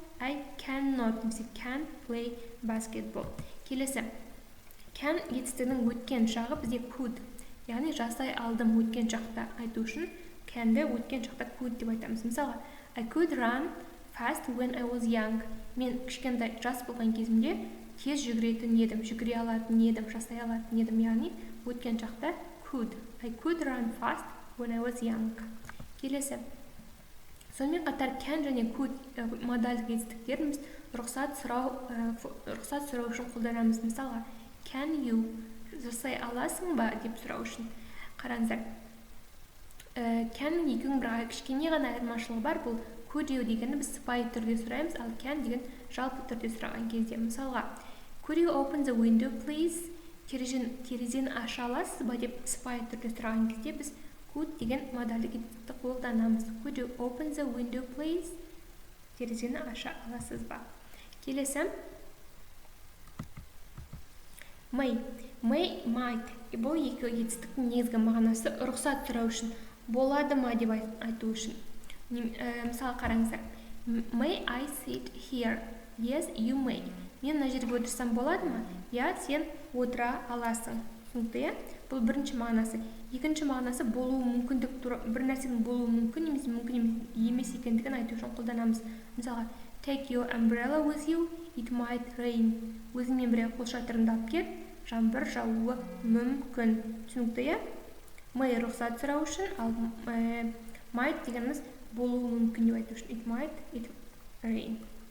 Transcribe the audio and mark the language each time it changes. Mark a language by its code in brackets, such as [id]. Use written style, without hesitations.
[en] I cannot, [kk] немесе [en] can play basketball. [kk] Келесі, can етістігінің өткен шағы бізде could. Яғни жасай алдым өткен шақта айту үшін can'ді өткен шақта could деп айтамыз. [en] Мысалы, I could run fast when I was young. [kk] Мен кішкентай жас болған кезімде тез жүгіретін едім, жүгіре алатын едім, жасай алатын едім. Яғни өткен шақта could. [en] I could run fast when I was young. [kk] Келесі, сонымен қатар can және could модальдық етістіктерін біз рұқсат сұрау үшін қолданамыз. Мысалы, [en] can you [kk] жасай аласың ба деп сұрау үшін. Қараңыздар, can-нің екеуінің бір кішкене ғана айырмашылығы бар. Бұл [en] could you [kk] дегенді біз сыпайы түрде сұраймыз, ал can деген жалпы түрде сұраған кезде. [en] Мысалға, could you open the window please? [kk] Терезені аша аласыз ба деп сыпайы түрде сұраған кезде біз could деген модальдық етістікті қолданамыз. [en] Could you open the window please? [kk] Терезені аша аласыз ба? Келесі, may, might. Бұл екі етістіктің негізгі мағынасы рұқсат сұрау үшін, болады ма деп айту үшін. Мысалы, қараңыздар. [en] May I sit here? Yes, you may. [kk] Мен мына жерге отырсам болады ма? Я, сен отыра аласың. Түсінікті? Бұл бірінші мағынасы. Екінші мағынасы болуы мүмкіндік туралы, бір нәрсенің болуы мүмкін немесе мүмкін емес екендігін айту үшін қолданамыз. Мысалға, [en] take your umbrella with you, it might rain. [kk] Өзіңмен бірге қолшатырыңды алып кет, жаңбыр жаууы мүмкін. Түсінікті? May рұқсат сұрау үшін, ал might дегеніміз болуы мүмкін деп айту үшін. [en] It might rain.